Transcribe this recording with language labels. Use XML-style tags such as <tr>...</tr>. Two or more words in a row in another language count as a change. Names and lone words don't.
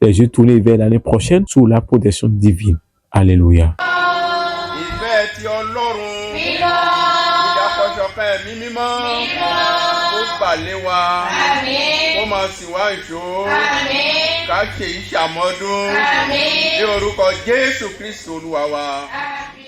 <fr>Les yeux tournés vers l'année prochaine sous la protection divine. Alléluia.</fr> <yo>Ìfẹ́ ti Ọlọ́run, ìdàpọ̀ṣọ̀kan ẹ̀mí mímọ́, kó gbàlé wa, kó máa sì wá ìṣó, ká ṣe ìṣàmọ́dún, ní orúkọ Jésù Kristi Olúwa wa.</yo>